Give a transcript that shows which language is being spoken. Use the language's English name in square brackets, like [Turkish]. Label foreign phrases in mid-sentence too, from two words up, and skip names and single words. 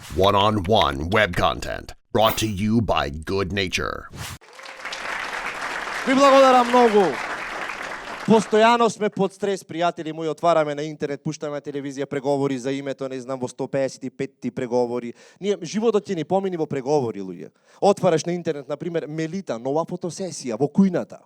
[English] One-on-one web content brought to you by Good Nature. [Macedonian] Ви благодарам многу. Постојано сме под стрес, пријатели мои, отвараме на интернет, пуштаме на телевизија преговори за името, не знам, во 155-ти преговори. Ние животот ќе ни помини во преговори, луѓе. Отвараш на интернет, на пример, Мелита, нова фотосесија во кујната.